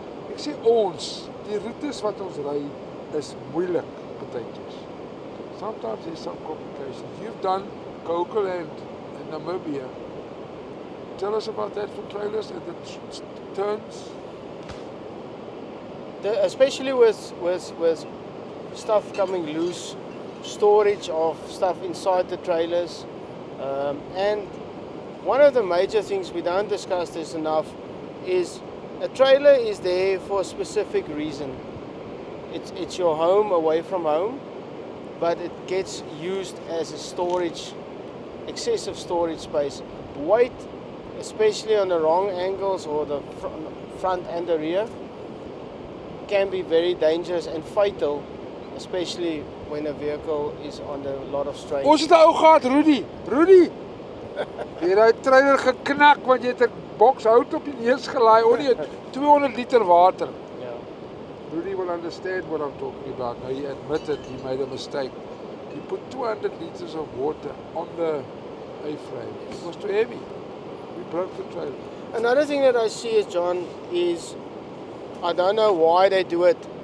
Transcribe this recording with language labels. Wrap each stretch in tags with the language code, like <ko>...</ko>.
<af>Ek sê die routes wat ons ry is moeilik partykeers.</af> <en>Sometimes there's some complications. You've done Cocoland in Namibia. Tell us about that for trailers and the turns. Especially with stuff coming loose, storage of stuff inside the trailers, and one of the major things we don't discuss this enough is a trailer is there for a specific reason. It's your home away from home, but it gets used as a storage, excessive storage space. Weight, especially on the wrong angles or the front and the rear, can be very dangerous and fatal, especially when a vehicle is under a lot of strain.</en> <af>Ons het 'n ou gehad, Rudy. Jy het daai trailer geknak want jy het 'n boks hout op die neus gelaai, 200 liter water.</af> <en>Yeah. Rudy will understand what I'm talking about. Now he admitted he made a mistake. He put 200 liters of water on the A-frame. It was too heavy. We broke the trailer. Another thing that I see, John, is I don't know why they do it.</en>